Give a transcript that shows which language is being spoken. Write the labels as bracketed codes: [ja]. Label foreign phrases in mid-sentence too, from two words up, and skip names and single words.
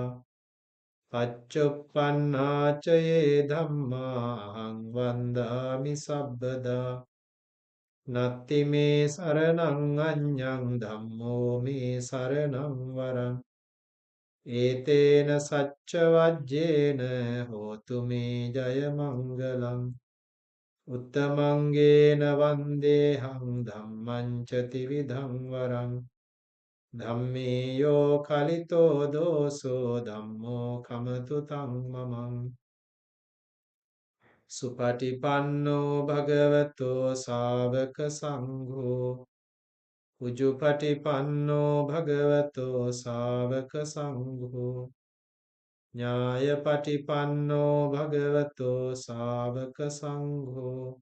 [pi] පච්චුප්පන්නාච යේ ධම්මාං වන්දාමි සබ්බදා නත්ති මේ සරණං අඤ්ඤං ධම්මෝ මේ සරණං වරං ඒතේන සච්ච වජ්ජේන හෝතු මේ ජය මංගලං උත්තමංගේන වන්දේහං ධම්මං ච ත්‍රිවිධං වරං ධම්මේ යෝ කලිතෝ දෝසෝ ධම්මෝ කමතු තම්මමං සුපටිපන්නෝ භගවතෝ සාවක සංඝෝ උජුපටිපන්නෝ භගවතෝ සාවක සංඝෝ ඥායපටිපන්නෝ භගවතෝ සාවක සංඝෝ